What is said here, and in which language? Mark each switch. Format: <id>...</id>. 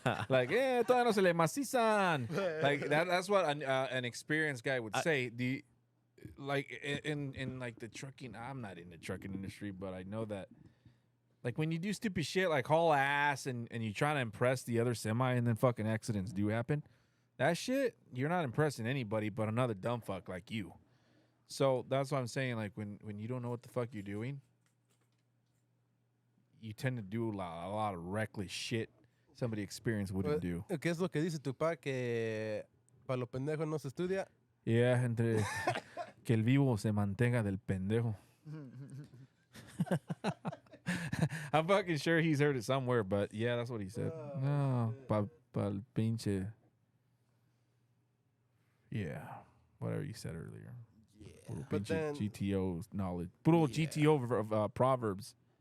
<es>Like, todavía no se le macizan.</es> <en>Like, that's what an experienced guy would say. Like, in like the trucking, I'm not in the trucking industry, but I know that, like, when you do stupid shit, like haul ass and you trying to impress the other semi and then fucking accidents do happen, that shit, you're not impressing anybody but another dumb fuck like you. So that's what I'm saying. Like, when you don't know what the fuck you're doing, you tend to do a lot of reckless shit somebody experienced wouldn't do.</en> <es>¿Qué es lo que dice tu pa? Que para los pendejos no se estudia. Yeah, entre que el vivo se mantenga del pendejo.</es> <en>I'm fucking sure he's heard it somewhere, but yeah, that's what he said.</en> <es>No, pa el pinche.</es> <en>Yeah, whatever you said earlier.</en> <es>Puro</es> <en>But</en> <es>pinche</es> <en>then- GTO knowledge. Puro GTO proverbs.</en>